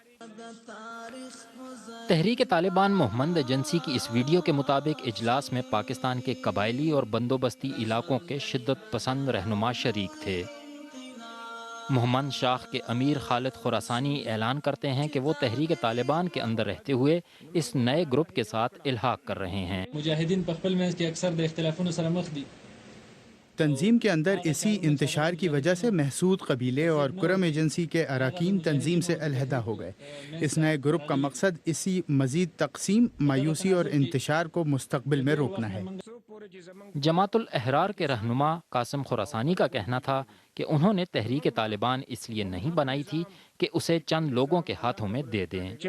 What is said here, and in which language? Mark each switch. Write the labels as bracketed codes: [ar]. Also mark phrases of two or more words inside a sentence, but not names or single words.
[ur] تحریک طالبان مہمند ایجنسی کی اس ویڈیو کے مطابق اجلاس میں پاکستان کے قبائلی اور بندوبستی علاقوں کے شدت پسند رہنما شریک تھے۔ مہمند شاخ کے امیر خالد خراسانی اعلان کرتے ہیں کہ وہ تحریک طالبان کے اندر رہتے ہوئے اس نئے گروپ کے ساتھ الحاق کر رہے ہیں۔ [ps] مجاہدین په خپل منځ کې اکثر د اختلافونو سره مخ دي۔ [ur] تنظیم کے اندر اسی انتشار کی وجہ سے محسود قبیلے اور کرم ایجنسی کے اراکین تنظیم سے علیحدہ ہو گئے۔ اس نئے گروپ کا مقصد اسی مزید تقسیم، مایوسی اور انتشار کو مستقبل میں روکنا ہے۔ جماعت الاحرار کے رہنما قاسم خراسانی کا کہنا تھا کہ انہوں نے تحریک طالبان اس لیے نہیں بنائی تھی کہ اسے چند لوگوں کے ہاتھوں میں دے دیں۔